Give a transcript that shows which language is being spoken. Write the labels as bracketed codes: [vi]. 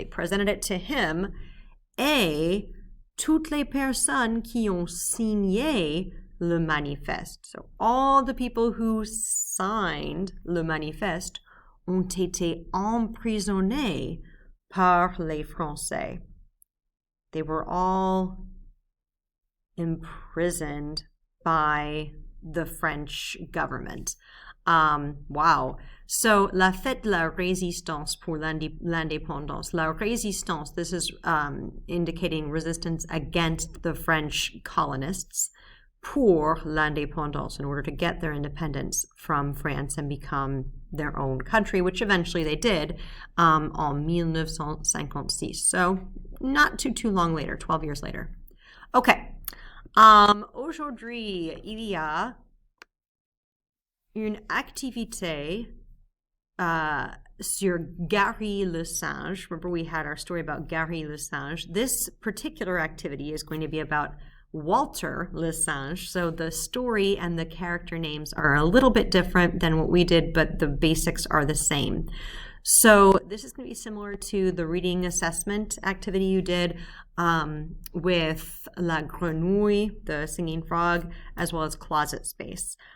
[en] They presented it to him, [fr] et toutes les personnes qui ont signé le manifeste. [en] So all the people who signed [fr] le manifeste ont été emprisonnés par les Français. [en] They were all imprisoned by the French government. Wow. [fr] So, la fête de la résistance pour l'indépendance. [en] La résistance, this is indicating resistance against the French colonists [fr] pour l'indépendance, [en] in order to get their independence from France and become their own country, which eventually they did en 1956. So, not too long later, 12 years later. Okay. [fr] Aujourd'hui, il y a une activité sur Gary le Singe. [en] Remember, we had our story about Gary le Singe. This particular activity is going to be about Walter le Singe. So the story and the character names are a little bit different than what we did, but the basics are the same. So this is going to be similar to the reading assessment activity you did with La Grenouille, the singing frog, as well as Closet Space.